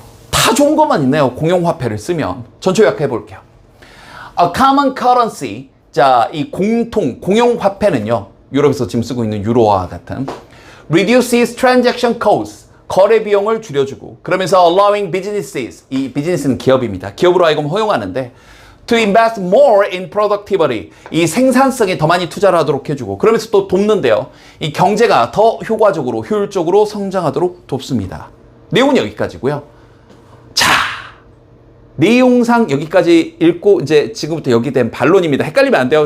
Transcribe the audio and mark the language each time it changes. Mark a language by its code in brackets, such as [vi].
[ko] 다 좋은 것만 있네요. 공용화폐를 쓰면. 전체 요약해 볼게요. [en] A common currency. [ko] 자, 이 공용화폐는요. 유럽에서 지금 쓰고 있는 유로와 같은 [en] reduces transaction costs. [ko] 거래 비용을 줄여주고 그러면서 [en] allowing businesses. [ko] 이 비즈니스는 기업입니다. 기업으로 하여금 허용하는데 [en] to invest more in productivity. [ko] 이 생산성에 더 많이 투자를 하도록 해주고 그러면서 또 돕는데요. 이 경제가 더 효과적으로 효율적으로 성장하도록 돕습니다. 내용은 여기까지고요. 자, 내용상 여기까지 읽고 이제 지금부터 여기 된 반론입니다. 헷갈리면 안 돼요.